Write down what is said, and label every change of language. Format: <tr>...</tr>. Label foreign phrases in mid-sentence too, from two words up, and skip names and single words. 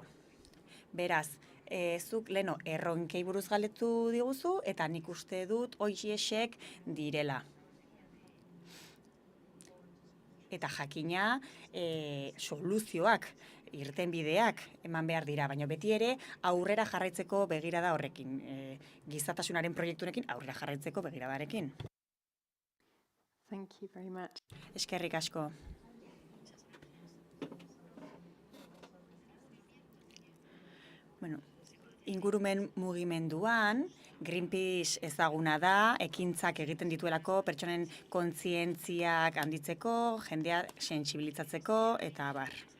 <eu>Beraz, zuk leno erronkei buruz galdetu diguzu, eta nik uste dut horiexek direla. Eta jakina soluzioak, irtenbideak eman behar dira, baina beti ere aurrera jarraitzeko begirada horrekin, gizatasunaren proiektunekin aurrera jarraitzeko begiradarekin.</eu> <en>Thank you very much.</en> <eu>Eskerrik asko. Bueno, ingurumen mugimenduan, Greenpeace ezaguna da, ekintzak egiten dituelako pertsonen kontzientziak handitzeko, jendea sentsibilizatzeko, eta abar.</eu>